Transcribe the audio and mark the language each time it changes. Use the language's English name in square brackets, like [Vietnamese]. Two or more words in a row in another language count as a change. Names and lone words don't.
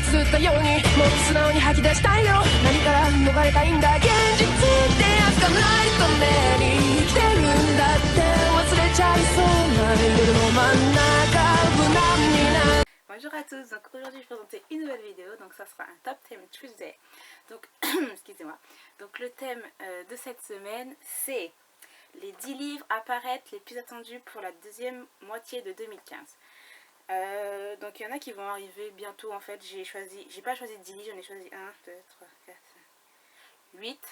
[Japanese] たようにもっと素直に吐き出したいよ何から逃れたいんだ現実ってやつがないために生きてるんだって忘れちゃいそうな夜の真ん中無難にな [French] Bonjour à tous, donc aujourd'hui je vais présenter une nouvelle vidéo, donc ça sera un Top 10 Tuesday. Donc, excusez-moi. Donc le thème de cette semaine c'est les 10 livres à paraître les plus attendus pour la deuxième moitié de 2015. Donc il y en a qui vont arriver bientôt en fait, j'ai pas choisi 10 livres, j'en ai choisi 1, 2, 3, 4, 5, 8.